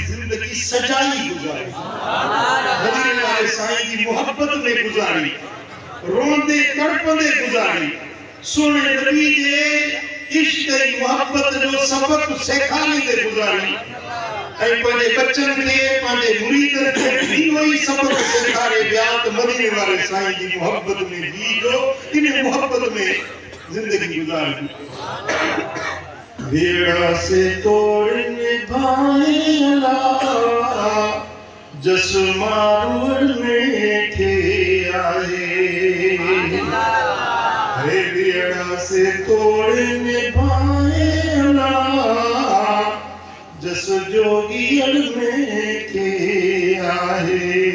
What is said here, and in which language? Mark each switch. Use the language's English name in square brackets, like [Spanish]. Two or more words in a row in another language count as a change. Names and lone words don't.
[Sindhi] ज़िंदगी सजाई गुज़ारी, मदीने वारे साईं जी मोहब्बत में गुज़ारी, रोंदे तड़पंदे गुज़ारी, सोने नबी जे इश्क ऐं मोहब्बत जो सबक सेखारींदे गुज़ारी, ऐं पंहिंजे बच्चन खे पंहिंजे मुरीदन खे इहो ई सबक सेखारे विया त मदीने वारे साईं जी मोहब्बत में जीजो, इन मोहब्बत में जिंदगी गुज़ारी। [Hindi] बेड़ा से तोड़ निभाए अल्लाह जस मारूड़ने के आए, हे बेड़ा से तोड़ निभाए अल्लाह जस जोगी में के आए,